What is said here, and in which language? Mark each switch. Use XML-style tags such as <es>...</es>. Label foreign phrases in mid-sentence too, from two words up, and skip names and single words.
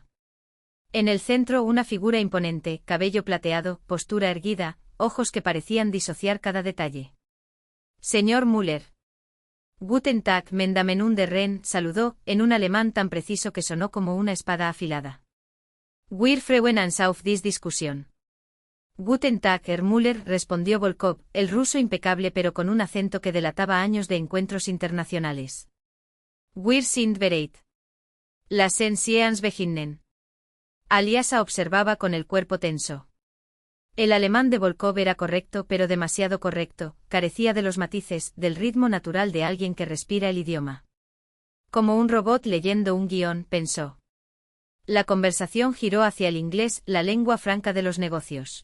<es>En el centro una figura imponente, cabello plateado, postura erguida, ojos que parecían disociar cada detalle.</es> <de>Señor Müller. Guten Tag, mein Damen und Herren,</de> <es>saludó, en un alemán tan preciso que sonó como una espada afilada.</es> <de>Wir freuen uns auf diese Diskussion. Guten Tag, Herr Müller,</de> <es>respondió Volkov, el ruso impecable pero con un acento que delataba años de encuentros internacionales.</es> <de>Wir sind bereit. Lassen Sie uns beginnen.</de> <es>Alyasa observaba con el cuerpo tenso. El alemán de Volkov era correcto pero demasiado correcto, carecía de los matices, del ritmo natural de alguien que respira el idioma. Como un robot leyendo un guión, pensó. La conversación giró hacia el inglés, la lengua franca de los negocios.</es>